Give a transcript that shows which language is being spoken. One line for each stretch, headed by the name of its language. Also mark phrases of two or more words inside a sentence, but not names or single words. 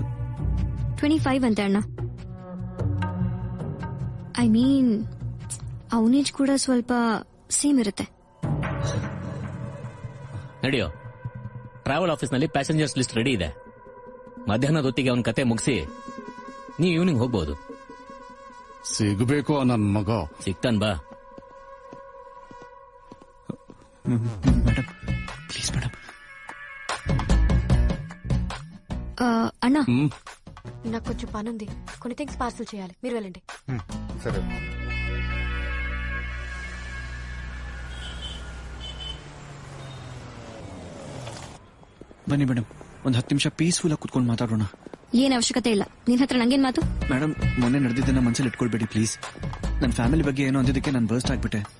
Kannada: 25 ಅಂತ ಅಣ್ಣ.
English: I mean
Kannada: ಅವನೇಜ್ ಕೂಡ ಸ್ವಲ್ಪ ಸೇಮ್ ಇರುತ್ತೆ. ನಡೆಯೋ.
English: travel office
Kannada: ನಲ್ಲಿ
English: passengers list ready
Kannada: ಇದೆ. ಮಧ್ಯಾಹ್ನದ ಹೊತ್ತಿಗೆ ಅವನ ಕತೆ ಮುಗಿಸಿ ನೀವು ಈವ್ನಿಂಗ್ ಹೋಗ್ಬೋದು. ಸಿಗಬೇಕು ನನ್ ಮಗ. ಸಿಗ್ತಾನ್ ಬಾ.
English: madam please madam.
Telugu: అన్న నాకు కొంచెం పని ఉంది, కొన్ని థింగ్స్ పార్సల్ చేయాలి, మీరు వెళ్ళండి. సరే.
Kannada: ಬನ್ನಿ ಮೇಡಮ್, ಒಂದ್ 10 ನಿಮಿಷ ಪೀಸ್ಫುಲ್ ಆಗಿ ಕುತ್ಕೊಂಡು ಮಾತಾಡೋಣ. ಏನ್ ಅವಶ್ಯಕತೆ ಇಲ್ಲ, ನಿನ್ ಹತ್ರ ನಂಗೇನ್ ಮಾತು? ಮೇಡಮ್, ಮೊನ್ನೆ ನಡೆದಿದ್ದನ್ನ ಮನಸ್ಸಲ್ಲಿ ಇಟ್ಕೊಳ್ಬೇಡಿ ಪ್ಲೀಸ್. ನನ್ನ ಫ್ಯಾಮಿಲಿ ಬಗ್ಗೆ ಏನೋ ಅಂದಿದ್ದಕ್ಕೆ ನಾನು ಬರ್ಸ್ಟ್ ಆಗ್ಬಿಟ್ಟೆ.